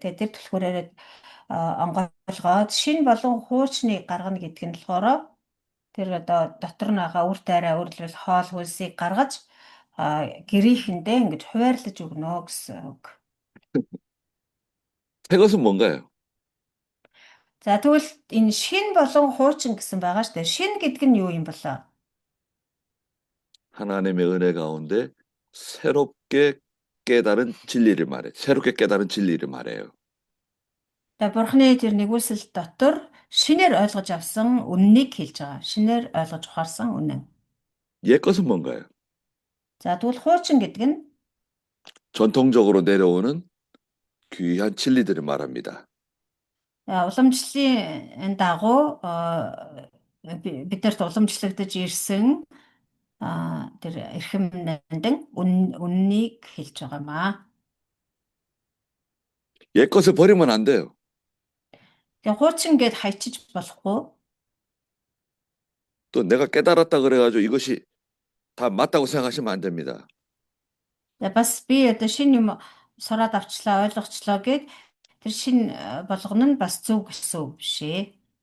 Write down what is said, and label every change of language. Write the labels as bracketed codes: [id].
[mn] Тэгээд тэр түлхүүрээр онгойлгоод шинэ болон хуучныг гаргана гэдэг нь болохоор тэр одоо дотор нь байгаа үр тайраа өөрөлдвөл хоол хөлсийг гаргаж гэрийнхэндээ ингэж хуваарлаж өгнө гэсэн үг. [ko] 새 것은 뭔가요? [mn] За тэгвэл энэ шинэ болон хуучин гэсэн байгаа шүү дээ. Шинэ гэдэг нь юу юм болоо? [ko] 하나님의 은혜 가운데 새롭게 깨달은 진리를 말해요. 새롭게 깨달은 진리를 말해요. [mn] Тэгээ Бурхны тэр нэгүсэл дотор шинээр ойлгож авсан үннийг хэлж байгаа. Шинээр ойлгож ухаарсан үнэн. [ko] 옛 것은 뭔가요? [mn] За тэгвэл хуучин гэдэг нь [ko] 전통적으로 내려오는 귀한 진리들을 말합니다. [mn] уламжлалын дагуу биднэрт уламжлагдаж ирсэн тэр эрхэм нандин үннийг хэлж байгаамаа. [ko] 옛 것을 버리면 안 돼요. [mn] Тэгээ хуучин гэд хайчиж болохгүй. [ko] 또 내가 깨달았다 그래가지고 이것이 다 맞다고 생각하시면 안 됩니다. [mn] Бас би одоо шинэ юм сураад авчлаа, ойлгочлоо гэд тэр шинэ болгоно нь бас зөв гэсэн үг биш ээ.